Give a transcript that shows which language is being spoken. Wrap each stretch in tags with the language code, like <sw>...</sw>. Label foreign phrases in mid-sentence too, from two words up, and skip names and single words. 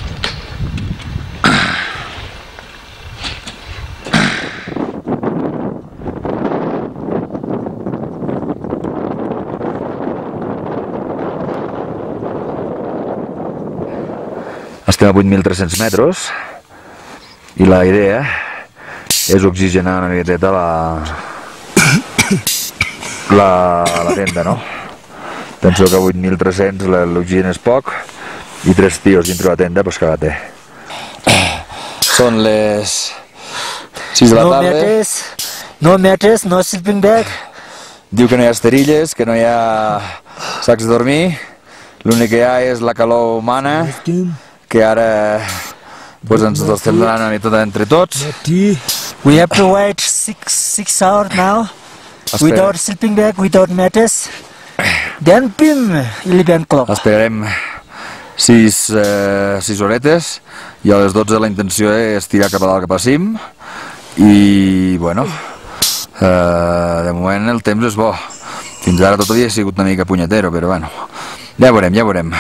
<ca>Estem a 8.300 metres i la idea és oxigenar una miqueta la tenda, no? Penso que a 8.300 l'oxigen és poc i 3 tios dintre la tenda,</ca> <es>pues cagate.</es> <ca>Són les 6 de la tarda.</ca> <en>No mattress, no sleeping bag.</en> <ca>Diu que no hi ha esterilles, que no hi ha sacs de dormir. L'únic que hi ha és la calor humana, que ara pues, ens estem donant una mica entre tots.</ca> <en>We have to wait 6 hours now, without sleeping bag, without mattress. Then pim, 11 o'clock.</en> <ca>Esperarem 6 horetes i a les 12 la intenció és tirar cap a dalt cap a cim i bueno, De moment el temps és bo. Fins ara tot havia sigut una mica punyetero, però bueno, ja veurem, ja veurem.</ca>